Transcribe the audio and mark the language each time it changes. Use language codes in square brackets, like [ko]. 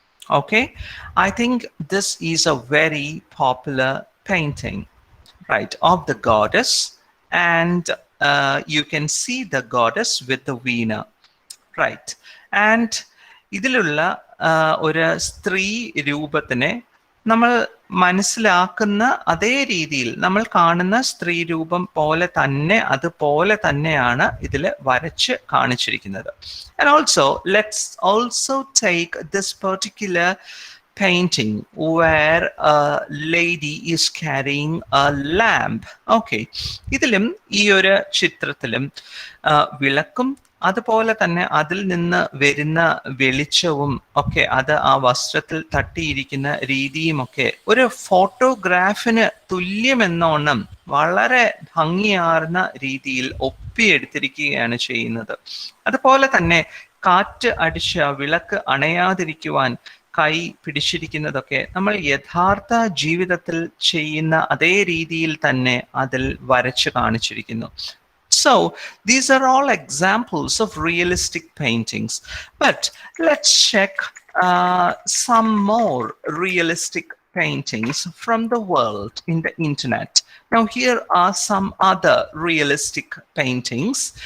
[en] Okay, I think this is a very popular painting, right, of the goddess, and you can see the goddess with the veena, right, and [ml] ഇതിലുള്ള ഒരു സ്ത്രീ രൂപത്തിനെ നമ്മൾ മനസ്സിലാക്കുന്ന അതേ രീതിയിൽ നമ്മൾ കാണുന്ന സ്ത്രീ രൂപം പോലെ തന്നെ അതുപോലെ തന്നെയാണ് ഇതിൽ വരച്ച് കാണിച്ചിരിക്കുന്നത്. [en] And also, let's also take this particular painting where a lady is carrying a lamp. [ml] Okay, ഇതിലും ഈ ഒരു ചിത്രത്തിലും വിളക്കും അതുപോലെ തന്നെ അതിൽ നിന്ന് വരുന്ന വെളിച്ചവും ഒക്കെ അത് ആ വസ്ത്രത്തിൽ തട്ടിയിരിക്കുന്ന രീതിയും ഒക്കെ ഒരു ഫോട്ടോഗ്രാഫിന് തുല്യമെന്നോണം വളരെ ഭംഗിയാർന്ന രീതിയിൽ ഒപ്പിയെടുത്തിരിക്കുകയാണ് ചെയ്യുന്നത്. അതുപോലെ തന്നെ കാറ്റ് അടിച്ച വിളക്ക് അണയാതിരിക്കുവാൻ കൈ പിടിച്ചിരിക്കുന്നതൊക്കെ നമ്മൾ യഥാർത്ഥ ജീവിതത്തിൽ ചെയ്യുന്ന അതേ രീതിയിൽ തന്നെ അതിൽ വരച്ചു കാണിച്ചിരിക്കുന്നു. [en] So, these are all examples of realistic paintings. But let's check some more realistic paintings from the world in the internet. Now, here are some other realistic paintings.